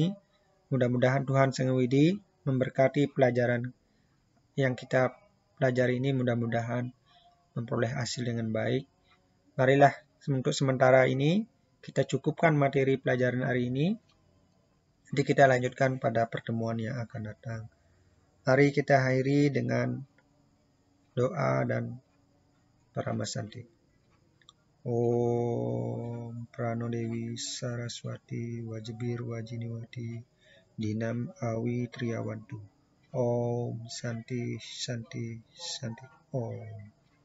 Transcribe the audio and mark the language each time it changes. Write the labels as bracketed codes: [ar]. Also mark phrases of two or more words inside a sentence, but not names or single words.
[id] Mudah-mudahan Tuhan Sang Widi memberkati pelajaran yang kita pelajari ini, mudah-mudahan memperoleh hasil dengan baik. Marilah untuk sementara ini kita cukupkan materi pelajaran hari ini. Nanti kita lanjutkan pada pertemuan yang akan datang. Mari kita akhiri dengan doa dan paramasanti. [sa] Om Prano Dewi Saraswati Wajibir Wajiniwati Dinam Awi Triawantu. Om Santi Santi Santi Om.